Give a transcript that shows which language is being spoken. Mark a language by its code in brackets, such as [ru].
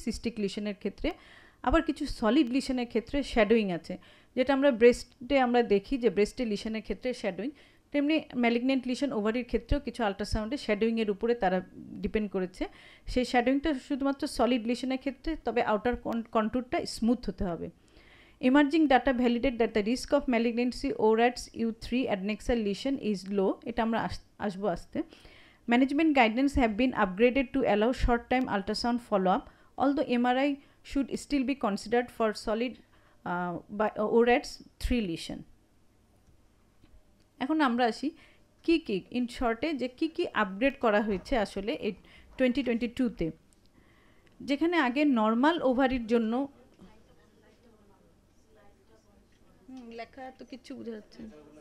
[bn] Cystic লিশনের ক্ষেত্রে আবার কিছু সলিড লিশনের ক্ষেত্রে শ্যাডোয়িং আছে, যেটা আমরা ব্রেস্টে আমরা দেখি যে ব্রেস্টে লিশনের ক্ষেত্রে শ্যাডোয়িং, তেমনি ম্যালিগনেন্ট লিশন ওভারির ক্ষেত্রেও কিছু আল্ট্রাসাউন্ডে শ্যাডোয়িংয়ের উপরে তারা ডিপেন্ড করেছে। সেই শ্যাডোয়িংটা শুধুমাত্র সলিড লিশনের ক্ষেত্রে, তবে আউটার কন্ট্যুরটা স্মুথ হতে হবে। [en] Emerging data validate that the risk of malignancy ORATs U3 adnexal lesion is low. [bn] এটা আমরা আসবো আসতে। [en] Management guidance have been upgraded to allow short-time ultrasound follow-up, although MRI should still be considered for solid by ORATs 3 lesion. [bn] এখন আমরা আসি কি in শর্টে যে কি আপগ্রেড করা হয়েছে আসলে এই 2022-তে। যেখানে আগে নর্মাল ওভারির জন্য লেখা তো কিছু বোঝা যাচ্ছে না।